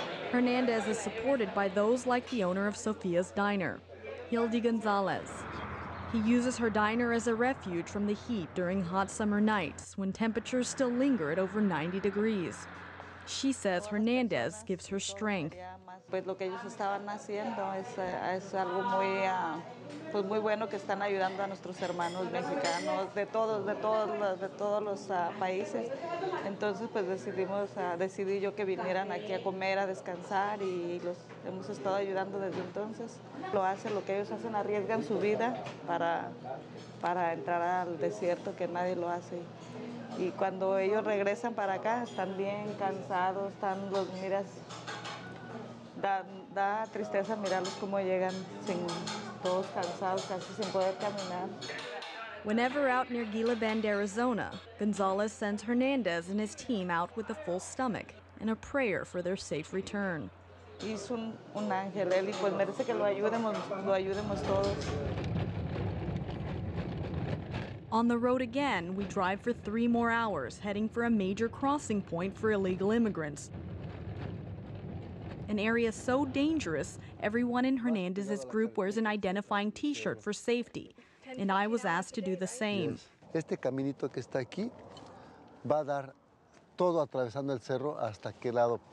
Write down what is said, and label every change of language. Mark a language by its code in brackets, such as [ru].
[en] Hernandez is supported by those like the owner of Sophia's Diner, Hildy Gonzalez. He uses her diner as a refuge from the heat during hot summer nights when temperatures still linger at over 90 degrees. She says Hernandez gives her strength. [es] Pues lo que ellos estaban haciendo es algo pues muy bueno, que están ayudando a nuestros hermanos mexicanos de todos los países. Entonces pues decidí yo que vinieran aquí a comer, a descansar, y los hemos estado ayudando desde entonces. Lo que ellos hacen, arriesgan su vida para entrar al desierto, que nadie lo hace. Y cuando ellos regresan para acá están bien cansados, miras, da tristeza mirarlos cómo llegan todos cansados, casi sin poder caminar. [en] Whenever out near Gila Bend, Arizona, Gonzalez sends Hernandez and his team out with a full stomach and a prayer for their safe return. [es] Es un ángel él, y pues merece que lo ayudemos todos. [en] On the road again, we drive for 3 more hours, heading for a major crossing point for illegal immigrants. An area so dangerous, everyone in Hernandez's group wears an identifying T-shirt for safety, and I was asked to do the same. [es] Este caminito que está aquí va a dar todo atravesando el cerro hasta aquel lado.